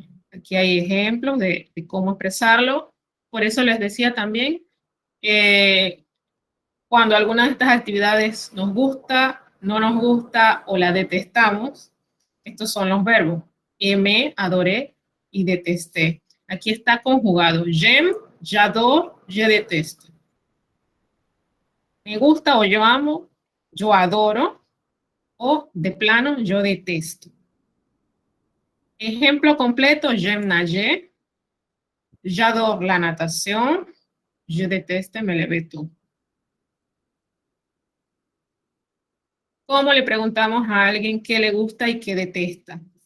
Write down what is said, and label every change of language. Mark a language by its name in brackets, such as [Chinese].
[Spanish] Aquí hay ejemplos de cómo expresarlo. Por eso les decía también, cuando alguna de estas actividades nos gusta, no nos gusta o la detestamos, estos son los verbos. Aimé, adoré y detesté. Aquí está conjugado. [French] J'aime, j'adore, je déteste. [Spanish] Me gusta o yo amo, yo adoro, o de plano yo detesto. Ejemplo completo, [French] j'aime nager, j'adore la natación, je déteste me levé tôt. [Spanish] ¿Cómo le preguntamos a alguien qué le gusta y qué detesta?